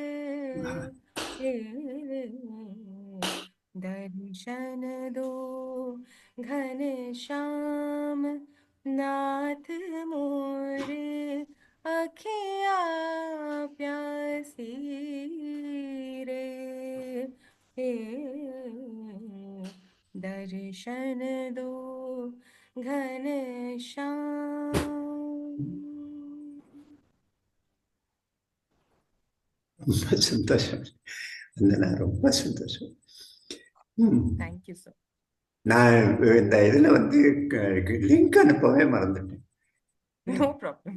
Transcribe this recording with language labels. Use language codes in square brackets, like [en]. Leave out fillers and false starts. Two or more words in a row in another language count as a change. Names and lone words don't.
[hi] दर्शन दो घनश्याम नाथ मोर अखिया प्यासी रे दर्शन दो घनश्याम [ta] ரொம்ப சந்தோஷம் வந்தனா, ரொம்ப சந்தோஷம். [en] thank you sir. [ta] நான் இந்த இதுல வந்து லிங்க் அனுப்பவே மறந்துட்டேன். [en] no problem.